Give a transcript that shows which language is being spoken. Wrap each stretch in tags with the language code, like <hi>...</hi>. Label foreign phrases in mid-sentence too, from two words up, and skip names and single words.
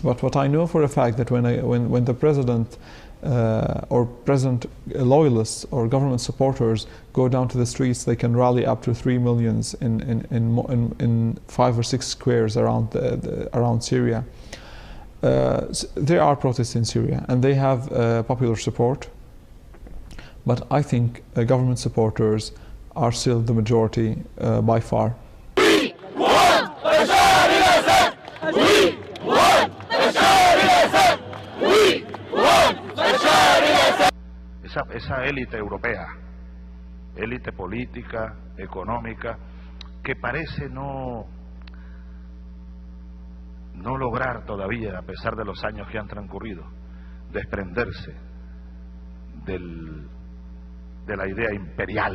<en>But what I know for a fact, that when the president or president loyalists or government supporters go down to the streets, they can rally up to 3 million in 5 or 6 squares around Syria. There are protests in Syria, and they have popular support. But I think government supporters are still the majority by far. We want Bashar al-Assad! We want Bashar al-Assad! We want Bashar al-Assad!</en> <es>Esa élite europea, élite política, económica, que parece no lograr todavía, a pesar de los años que han transcurrido, desprenderse de la idea imperial.</es>